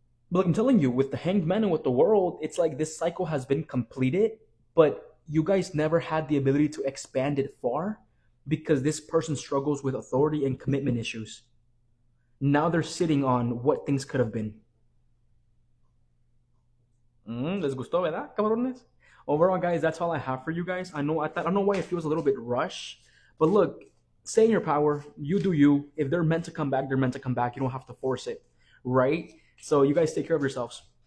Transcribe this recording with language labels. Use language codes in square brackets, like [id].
[en] But like I'm telling you, with the Hanged Man and with the World, it's like this cycle has been completed, but you guys never had the ability to expand it far because this person struggles with authority and commitment issues. Now they're sitting on what things could have been. [es] Les gustó, ¿verdad, cabrones? [en] Overall, guys, that's all I have for you guys. I don't know why it feels a little bit rushed, but look, stay in your power. You do you. If they're meant to come back, they're meant to come back. You don't have to force it, right? So you guys take care of yourselves.